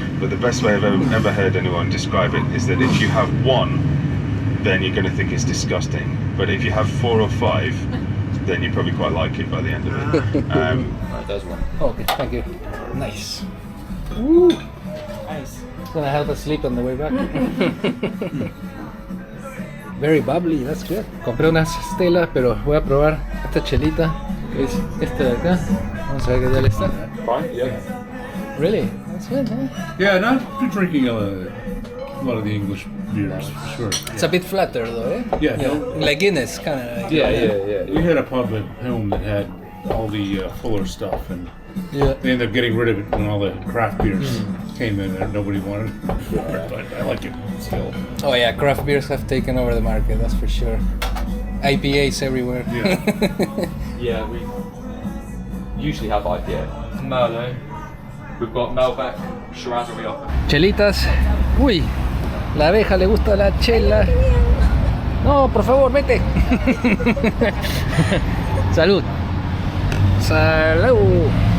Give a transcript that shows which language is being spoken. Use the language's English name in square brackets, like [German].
[English] But the best way I've ever heard anyone describe it is that if you have one, then you're going to think it's disgusting. But if you have 4 or 5, then you probably quite like it by the end of it. Right, there's one. Okay, thank you. Nice. Woo. Nice. It's gonna help us sleep on the way back. Very bubbly, that's good. [Spanish] Compré unas Stella, pero voy a probar esta chelita, que es esta de acá. Vamos a ver qué tal está. [English] Fine, yeah. Really? That's good, huh? Yeah, no, good drinking a lot of the English beers for sure. It's a bit flatter though, eh? Yeah. Like Guinness, kind of. We had a pub at home that had all the Fuller stuff, and Yeah. they ended up getting rid of it when all the craft beers came in and nobody wanted it. But I like it still. Oh yeah, craft beers have taken over the market, that's for sure. IPAs everywhere. Yeah. Yeah, we usually have IPA. Merlot. We've got Malbec, Shiraz and Rioja. [Spanish] Chelitas. Uy, la abeja le gusta la chela. No, por favor, vete. Salud. Salud.